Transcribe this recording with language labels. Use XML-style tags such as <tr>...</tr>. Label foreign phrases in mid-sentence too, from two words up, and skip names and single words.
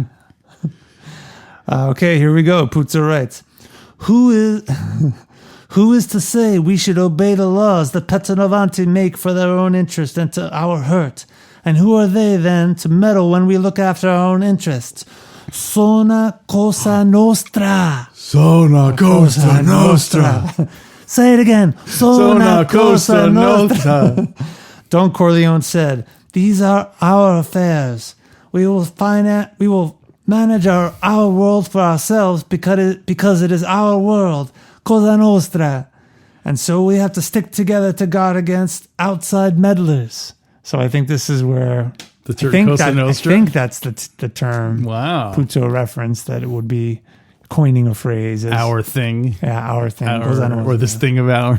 <en>Okay, here we go. Puzo writes, Who is to say we should obey the laws that Pezzanovanti make for their own interest and to our hurt? And who are they then to meddle when we look after our own interests?</en> <it>Sona cosa nostra. Sona cosa nostra.</it> <en>Say it again. Sona cosa nostra. Don Corleone said, These are our affairs. We will manage our world for ourselves because it is our world.</en> <it>Cosa nostra.</it> <en>And so we have to stick together to guard against outside meddlers. So I think this is where I think that's the term. Wow. Puzo reference, that it would be coining a phrase. Our thing. Yeah, our thing. Goes on Or this thing of ours.</en>